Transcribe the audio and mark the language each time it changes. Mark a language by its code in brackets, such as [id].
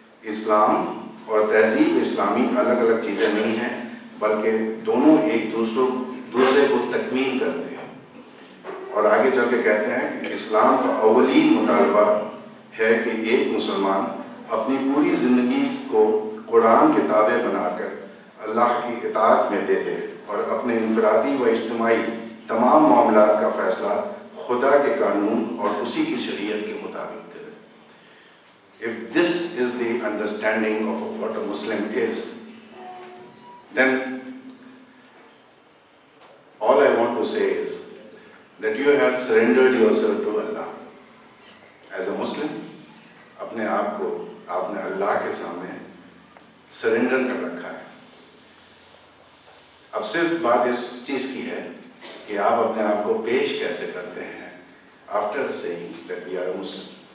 [ur] اسلام اور تہذیب اسلامی الگ الگ چیزیں نہیں ہیں، بلکہ دونوں ایک دوسرے کو تکمیل کرتے ہیں۔ اور آگے چل کے کہتے ہیں کہ اسلام کا اولین مطالبہ ہے کہ ایک مسلمان اپنی پوری زندگی کو قرآن کے تابع بنا کر اللہ کی اطاعت میں دے دے اور اپنے انفرادی و اجتماعی تمام معاملات کا فیصلہ خدا کے قانون اور اسی کی شریعت کے مطابق کرے. [en] If this is the understanding of what a Muslim is, then all I want to say is that you have surrendered yourself to Allah. As a Muslim, [ur] اپنے آپ کو آپ نے اللہ کے سامنے سرنڈر کر رکھا ہے. اب صرف بات اس چیز کی ہے کہ آپ اپنے آپ کو پیش کیسے کرتے ہیں [en] after saying that we are a Muslim.